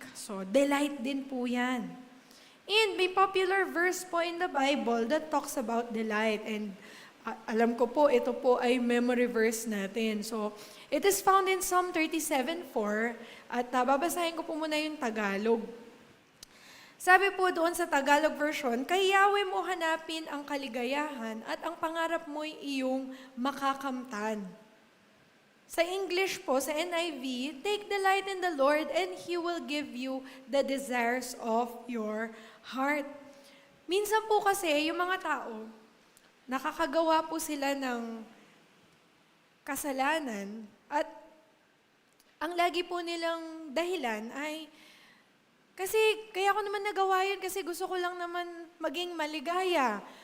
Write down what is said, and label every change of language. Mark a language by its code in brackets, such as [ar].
[en] So, [tl] delight din po yan. [en] And may popular verse po in the Bible that talks about delight. [tl] And alam ko po, ito po ay memory verse natin. [en] So, it is found in Psalm 37:4 [tl] at babasahin ko po muna yung Tagalog. Sabi po doon sa Tagalog version, kay Yahweh mo hanapin ang kaligayahan at ang pangarap mo'y iyong makakamtan. Sa English po, sa NIV, [en] take delight in the Lord and He will give you the desires of your heart. [tl] Minsan po kasi, yung mga tao, nakakagawa po sila ng kasalanan at ang lagi po nilang dahilan ay kasi kaya ko naman nagawa yun kasi gusto ko lang naman maging maligaya.